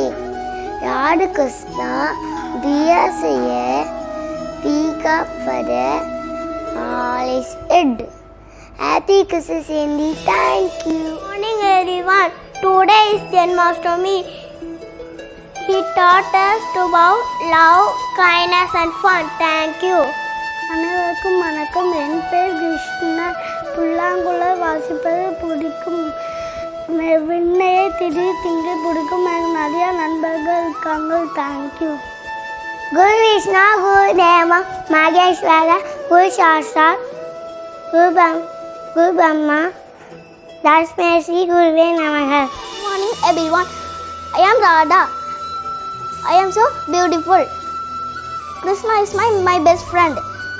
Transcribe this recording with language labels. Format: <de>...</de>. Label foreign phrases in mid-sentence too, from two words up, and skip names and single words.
<en>Lord Krishna bears a peacock feather on his head. Happy Krishna Jayanti, thank you. Good morning everyone. Today is Janmashtami. He taught us about love, kindness and fun. Thank you.</en> <ta>அனைவருக்கும் வணக்கம். என் பேர் கிருஷ்ணா. புல்லாங்குழல் வாசிப்பது பிடிக்கும். விண்ணையை திடீர் திங்க பிடிக்கும். எனக்கு நிறைய நண்பர்கள் இருக்காங்க. தேங்க்யூ.</ta> <sa>गुरु विष्णु, गुरु देव, महेश्वर, गुरु साक्षात्, गुरु ब्रह्म, तस्मै श्री गुरवे नमः.</sa> <en>Good morning everyone. I am Radha. I am so beautiful. Krishna is my best friend.</en>